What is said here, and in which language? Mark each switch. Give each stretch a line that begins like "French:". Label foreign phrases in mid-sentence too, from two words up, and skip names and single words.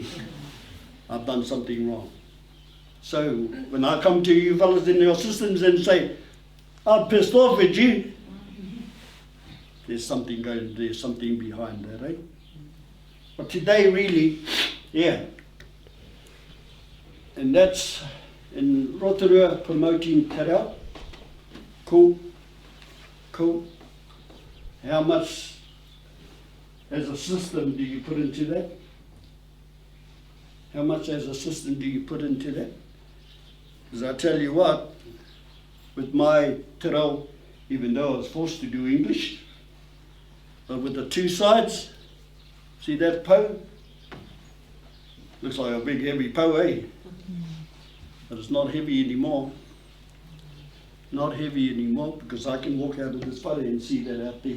English: I've done something wrong. So when I come to you fellas in your systems and say, I'm pissed off at you, there's something behind that, eh? But today really, yeah. And that's in Rotorua promoting
Māori: te reo.
English: Cool. How much as a system do you put into that? How much as a system do you put into that? Because I tell you what, with my
Māori: te reo,
English: even though I was forced to do English, but with the two sides, See that pou? Looks like a big heavy pou, eh? But it's not heavy anymore. Not heavy anymore, because I can walk out of this whare and see that out there.